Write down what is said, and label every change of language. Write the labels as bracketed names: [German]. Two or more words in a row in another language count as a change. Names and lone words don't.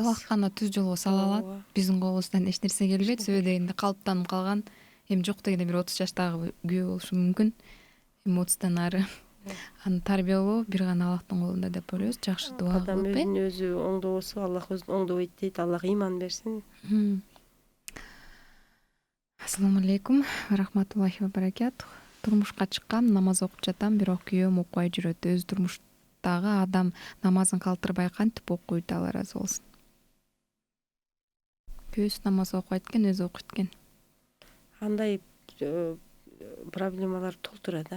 [Kyrgyz] Аллах гана түз жолго сала алат. Биздин колубуздан эч нерсе келбейт. Себеби дегенде калыптанып калган, эми жок дегенде бир 30 жаштагы күйөө болушу мүмкүн. Эми 30тан ары аны тарбиялоо бир гана Аллахтын колунда деп ойлойбуз. Жакшы дуа Адам кылып, өзүн өзү оңдобосо, Аллах өзүн оңдобойт дейт. Аллах иман берсин. [Arabic] السلام عليكم ورحمة الله وبركاته. [Kyrgyz] Турмушка чыккам, намаз окуп жатам, бирок күйөөм укпай жүрөт. Өз турмуштагы адам намазын калтырбай кантип окуйт, Алла ыраазы болсун. Күйөөсү намаз окубайт экен, өзү окуйт экен. Андай проблемалар толтура да.